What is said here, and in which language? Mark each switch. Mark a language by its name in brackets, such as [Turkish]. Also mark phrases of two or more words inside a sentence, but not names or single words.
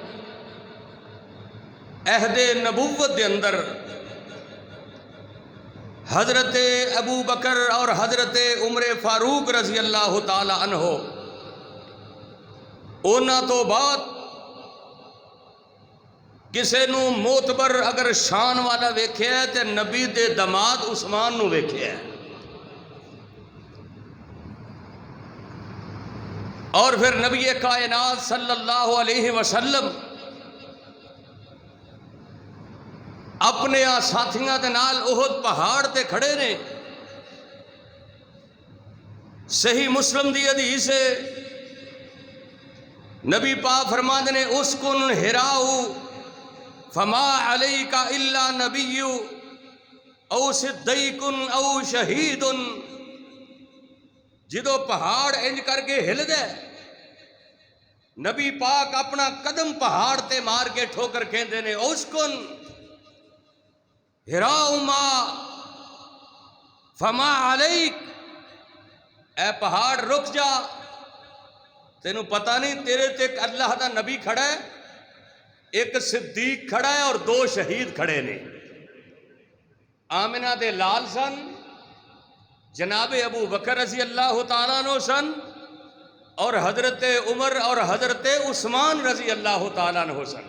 [Punjabi] عہد نبوت دے اندر، حضرت ابو بکر اور حضرت عمر فاروق رضی اللہ تعالیٰ عنہ اونا تو بعد کسے نو موتبر اگر شان والا ویکھیا ہے تے نبی دے دماد عثمان نو ویکھیا ہے۔ اور پھر نبی کائنات صلی اللہ علیہ وسلم اپنے ساتھیاں دے نال احد پہاڑ تے کھڑے نے۔ صحیح مسلم دی حدیث ہے، نبی پاک فرماندے نے [Arabic] اسکن ہراؤ فما علیک الا نبی او صدیق او شہید۔ [Punjabi] جدو پہاڑ انج کر کے ہل دے، نبی پاک اپنا قدم پہاڑ تے مار کے ٹھوکر کہندے نے [Arabic] اسکن ہراؤ ما فما علیک، [Punjabi] اے پہاڑ رک جا، تینوں پتہ نہیں تیرے تے ایک اللہ دا نبی کھڑا ہے، ایک صدیق کھڑا ہے اور دو شہید کھڑے نے۔ آمنہ دے لال سن، جناب ابو بکر رضی اللہ تعالیٰ عنہ سن، اور حضرت عمر اور حضرت عثمان رضی اللہ تعالیٰ عنہ سن۔